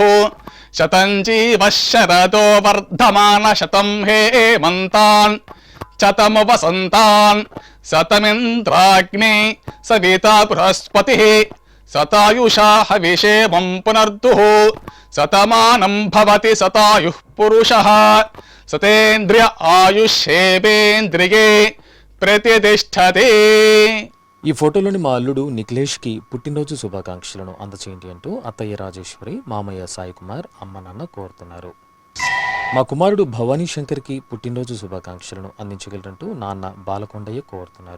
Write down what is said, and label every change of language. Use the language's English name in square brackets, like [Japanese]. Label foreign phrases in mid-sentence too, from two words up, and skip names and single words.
[Sanskrit] शतं जीवः शरदो वर्धमान शतं हेमन्तान् शतमु वसन्तान् शतमिन्द्राग्ने सविता बृहस्पतिः शतायुषा हविषेमं पुनर्दुः शतमानं भवति शतायुः पुरुषः सतेन्द्रिय आयुष्येवेन्द्रिये ప్రతిష్టతే. [Telugu] ఈ ఫోటోలోని మా అల్లుడు నిఖిలేష్కి పుట్టినరోజు శుభాకాంక్షలను అందచేయండి అంటూ అత్తయ్య రాజేశ్వరి, మామయ్య సాయి కుమార్, అమ్మ నాన్న కోరుతున్నారు. మా కుమారుడు భవానీ శంకర్కి పుట్టినరోజు శుభాకాంక్షలను అందించగలరంటూ నాన్న బాలకొండయ్య కోరుతున్నారు.